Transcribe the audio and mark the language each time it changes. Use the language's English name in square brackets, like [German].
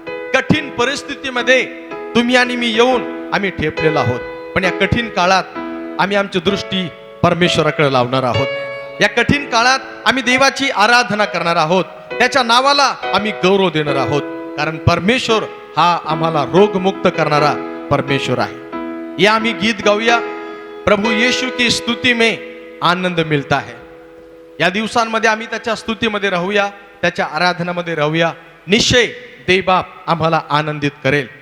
[Marathi] कठीण परिस्थितीमध्ये तुम्ही आणि मी येऊन आम्ही ठेपलेलो आहोत. पण या कठीण काळात आम्ही आमची दृष्टी परमेश्वराकडे लावणार आहोत. या कठीण काळात आम्ही देवाची आराधना करणार आहोत, त्याच्या नावाला आम्ही गौरव देणार आहोत. कारण परमेश्वर हा आम्हाला रोगमुक्त करणारा परमेश्वर आहे. या आम्ही गीत गाऊया, [Hindi] प्रभू येशू की स्तुती में आनंद मिलता है. [Marathi] या दिवसांमध्ये आम्ही त्याच्या स्तुतीमध्ये राहूया, त्याच्या आराधनामध्ये राहूया. निश्चय देवबाप आम्हाला आनंदित करेल.